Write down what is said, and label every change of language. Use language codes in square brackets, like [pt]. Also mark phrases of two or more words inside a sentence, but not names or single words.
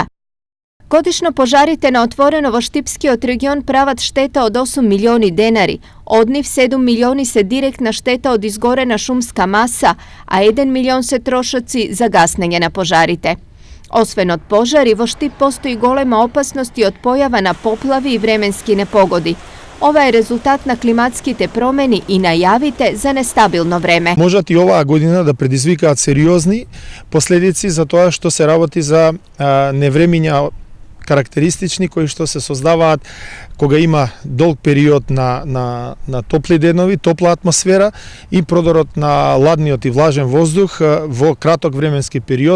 [mk] Годишно пожарите на отворено во Штипски од регион прават штета од 8 милиони денари, од нив 7 милиони се директна штета од изгорена шумска маса, а 1 милион се трошоци за гаснење на пожарите. Освен од пожари, во Штип постои голема опасности од појава на поплави и временски непогоди. Ова е резултат на климатски те промени и најавите за нестабилно време. Можат и оваа година да предизвикаат сериозни последици за тоа што се работи за невремиња карактеристични кои што се создаваат кога има долг период на топли денови, топла атмосфера и продорот на ладниот и влажен воздух во краток временски период.